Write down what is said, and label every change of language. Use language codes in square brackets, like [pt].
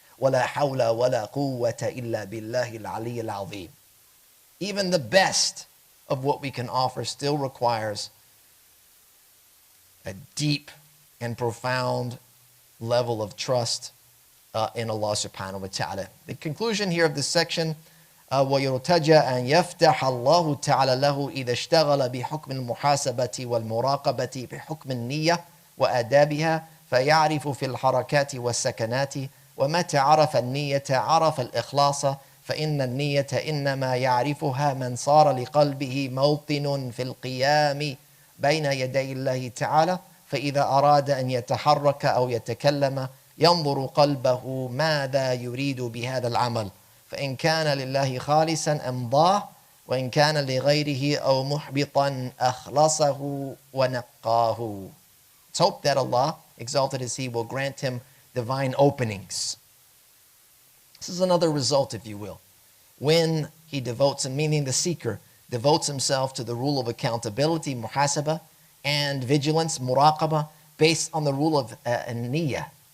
[ar] وَلَا حَوْلَ وَلَا قُوَّةَ إِلَّا بِاللَّهِ الْعَلِيِّ الْعَظِيمِ. [en] Even the best of what we can offer still requires a deep and profound level of trust in Allah subhanahu wa ta'ala. The conclusion here of this section, [ar] وَيُرْتَجَى أَنْ يَفْتَحَ اللَّهُ تَعَالَى لَهُ إِذَا اشْتَغَلَ بِحُكْمِ الْمُحَاسَبَةِ وَالْمُرَاقَبَةِ بِحُكْمِ النِّيَّةِ وَآدَابِهَا فَيَعْرِفُ فِي الْحَرَكَاتِ وَالسَّكَنَاتِ وَمَتَى عَرَفَ النِّيَّةَ عَرَفَ الْإِخْلَاصَ فإن النية إنما يعرفها من صار لقلبه موطن في القيام بين يدي الله تعالى فإذا أراد أن يتحرك أو يتكلم ينظر قلبه ماذا يريد بهذا العمل فإن كان لله خالصا أمضاه وإن كان لغيره أو محبطا أخلصه ونقاه. [en] Let's hope that Allah, exalted is He, will grant him divine openings. This is another result, if you will. When he devotes, and meaning the seeker, devotes himself to the rule of accountability, muhasabah, and vigilance, muraqabah, based on the rule of niyyah.